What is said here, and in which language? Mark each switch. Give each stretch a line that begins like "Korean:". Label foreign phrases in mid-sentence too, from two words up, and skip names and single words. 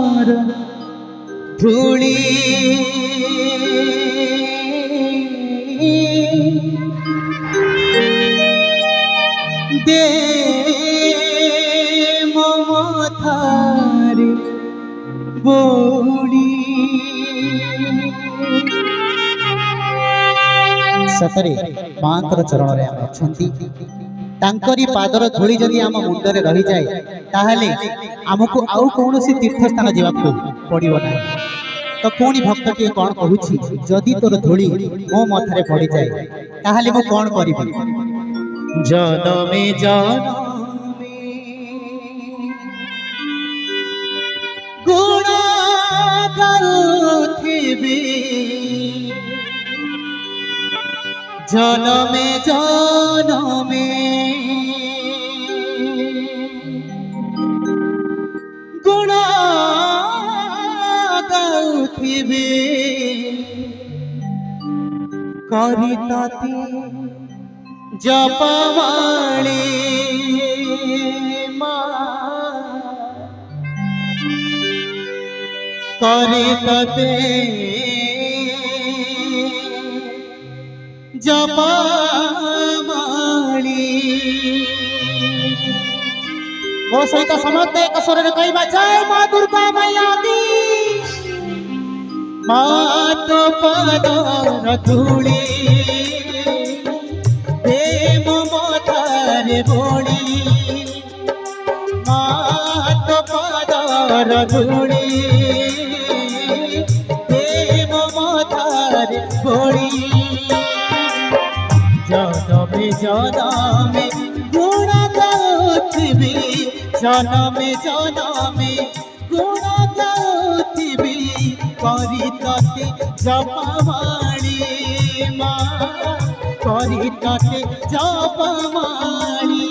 Odia: ଧୂଲି ଦେ ମମତାର ବଡ଼ି। ସତରେ ମାଙ୍କର ଚରଣରେ ଆମେ ଅଛନ୍ତି। ତାଙ୍କରି ପାଦର ଧୂଳି ଯଦି ଆମ ମୁଣ୍ଡରେ ରହିଯାଏ ତାହେଲେ ଆମକୁ ଆଉ କୌଣସି ତୀର୍ଥସ୍ଥାନ ଯିବାକୁ ପଡ଼ିବ ନାହିଁ। ତ ପୁଣି ଭକ୍ତଟିଏ କ'ଣ କହୁଛି, ଯଦି ତୋର ଧୂଳି ମୋ ମଥାରେ ପଡ଼ିଯାଏ ତାହେଲେ ମୁଁ କ'ଣ କରିବି? ଜନମେ ଜନମେ ଗୁଣ ଗାଉଥିବି, ଜନମେ ଜନମେ ଗୁଣ ଗାଉଥିବେ, କରି ତତେ ଜପମାଲି ମା, କରି ତତେ ଜପମାଲି। ମୋ ସହିତ ସମସ୍ତେ ଏକ ସ୍ୱରରେ କହିବା, ଜୟ ମା ଦୁର୍ଗା ମାୟା କି। ମା ତୋ ପାଦର ଧୂଳି ଦେ ମୋ ମଥାରେ ବୋଳି, ମା ତୋ ପାଦର ଧୂଳି ଦେ ମୋ ମଥାରେ ବୋଳି। ଜନମେ ଜନମେ ଗୁଣ ଗାଉଥିବି, ଜନମେ ଜନମେ ଗୁଣ ଗାଉଥିବି, କରି ତତେ ଜପମାଲି ମା, କରି ତତେ ଜପମାଲି।